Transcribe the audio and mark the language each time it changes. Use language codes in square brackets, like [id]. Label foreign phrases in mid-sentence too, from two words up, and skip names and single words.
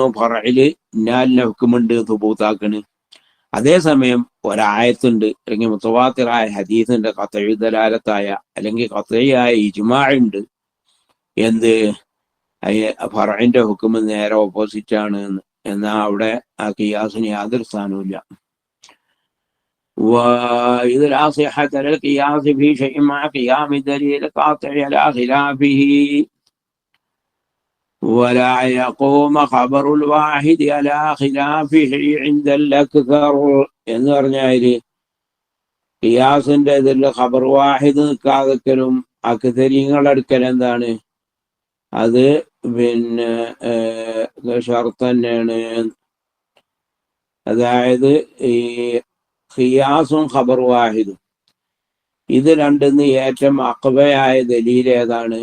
[ml] ഫർഇല് ഇന്നാലിന്റെ ഹുക്മുണ്ട് സുബൂത്താക്കണ്. അതേസമയം ഒരായത്തുണ്ട്, അല്ലെങ്കിൽ മുതവാത്തിറായ ഹദീസുണ്ട്, ഖത്ഇ ദലാലത്തായ അല്ലെങ്കിൽ ഖത്ഇയായ ഇജ്മാഅ് ഉണ്ട്. എന്ത്? ഫർഇന്റെ ഹുക്മ് നേരെ ഓപ്പോസിറ്റ് ആണ്. എന്നാ അവിടെ ആ ഖിയാസിന് യാതൊരു സ്ഥാനവുമില്ല. [ar] وإذ لا صحة للقياس في شيء مع قيام دليل قاطع على خلافه. ولا يقوم خبر الواحد على خلافه عند الأكثر [ml] എന്ന് പറഞ്ഞാല് ഖിയാസിന്റെ ഇതിൽ [ar] خبر واحد [ml] നിൽക്കാതെക്കലും അക്തരീങ്ങളെടുക്കൽ എന്താണ്? അത് പിന്നെ ഷർത്ത് തന്നെയാണ്. അതായത് ഈ ഖിയാസും ഖബർ വാഹിദും ഇത് രണ്ടിന്ന് ഏറ്റവും അഖ്വയായ ദലീൽ ഏതാണ്?